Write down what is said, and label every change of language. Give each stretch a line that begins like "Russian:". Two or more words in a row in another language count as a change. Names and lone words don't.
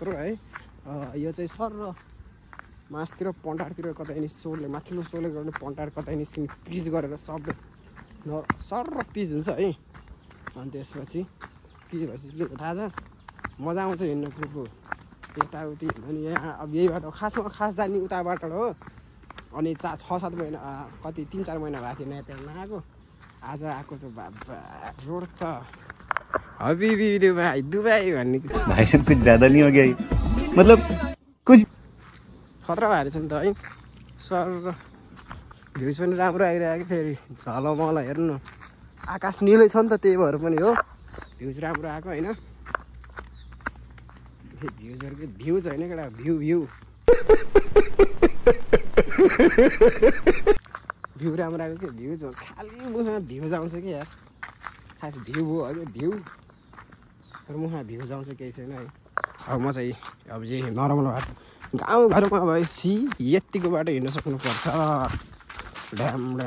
Nepali: करोड है यो चाहिँ सर र मासतिर पन्टारतिर कतै नि सोले माथिल्लो सोले गर्ने पन्टार कतै निस्किने पिच गरेर सबै सर र पिच हुन्छ है अनि त्यसपछि पिच भएपछि के थाहा छ मजा आउँछ हिँड्न कुकु यताउति अनि यहाँ अब यही बाटो खास जाने उता बाटो हो अनि 6-7 महिना कति 3-4 महिना भएको थियो नयाँ त्यहाँ नआएको आज आएको त रोड त हबीबी दुबई भन्ने
Hindi: भाई साहब कुछ ज्यादा नहीं हो गया मतलब कुछ
Nepali: खतरा भएर छ नि त है सर भ्युज पनि राम्रो आइरहेको फेरि झलमल हेर्नु आकाश निलै छ नि त त्यही भएर पनि हो भ्युज राम्रो आएको होइन भ्युजहरुको भ्युज हैन केटा भ्यू भ्यू राम्रो आएको के भ्युज हो खाली मुखमा भ्युज आउँछ कि यार खास भ्यू हो अझै भ्यू तर मुखमा भ्युज आउँछ केही छैन है अब म चाहिँ अब यही नराम्रो बाटो गाउँघरमा भएपछि यतिको बाटो हिँड्न सक्नुपर्छ ड्याम